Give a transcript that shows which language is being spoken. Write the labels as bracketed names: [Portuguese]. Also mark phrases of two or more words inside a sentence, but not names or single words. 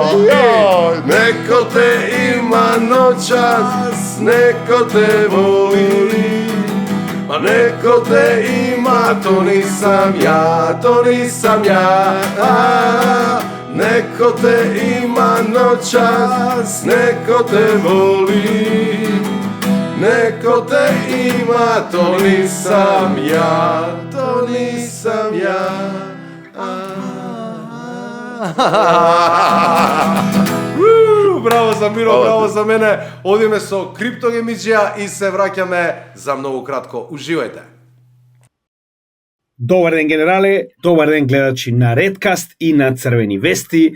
[Serbian] Neko te ima noćas, neko te voli, a neko te ima, to nisam ja, to nisam ja. Neko te ima noćas, neko te voli, neko te ima, to nisam ja, to nisam ja. [Macedonian] Браво за Миро, браво за мене. Одиме со Криптогемиџија и се враќаме за многу кратко. Уживајте. Добар ден, генерале, добар ден, гледачи на Редкаст и на Црвени вести.